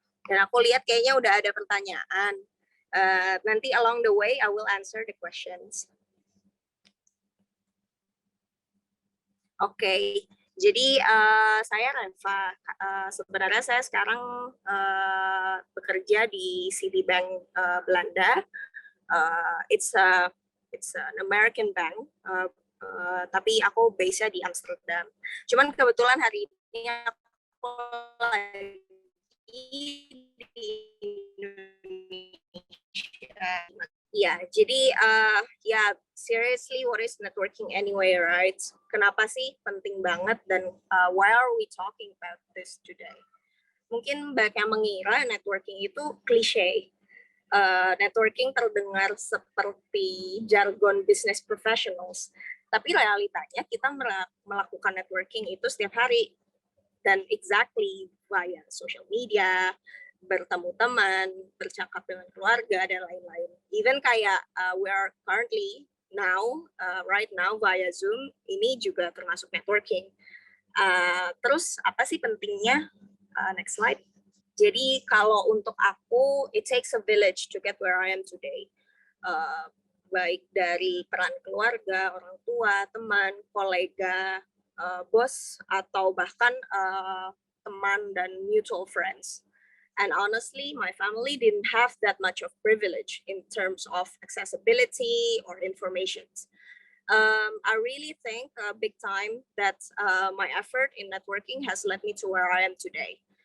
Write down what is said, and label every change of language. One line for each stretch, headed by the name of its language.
Indonesian: Dan aku lihat kayaknya udah ada pertanyaan. Nanti
English: along the way I will answer the questions.
Indonesian: Oke. Jadi saya Reva, sebenarnya saya sekarang bekerja di Citibank Belanda.
English: It's an American bank,
Indonesian: tapi aku base-nya di Amsterdam. Cuman kebetulan hari ini aku lagi di Indonesia. Ya, jadi
English: seriously, what is networking anyway, right?
Indonesian: Kenapa sih penting banget dan
English: why are we talking about this today?
Indonesian: Mungkin banyak yang mengira networking itu klise. Networking terdengar seperti jargon business professionals, tapi realitanya kita melakukan networking itu setiap hari dan
English: exactly via social media,
Indonesian: bertemu teman, bercakap dengan keluarga dan lain-lain.
English: Even
Indonesian: kayak
English: we are currently right now via Zoom,
Indonesian: ini juga termasuk
English: networking.
Indonesian: Terus apa sih pentingnya?
English: Next slide.
Indonesian: Jadi kalau untuk aku,
English: it takes a village to get where I am today.
Indonesian: Baik dari peran keluarga, orang tua, teman, kolega, bos, atau bahkan teman dan mutual friends.
English: And honestly, my family didn't have that much of privilege in terms of accessibility or information. I really think big time that my effort in networking has led me to where I am today.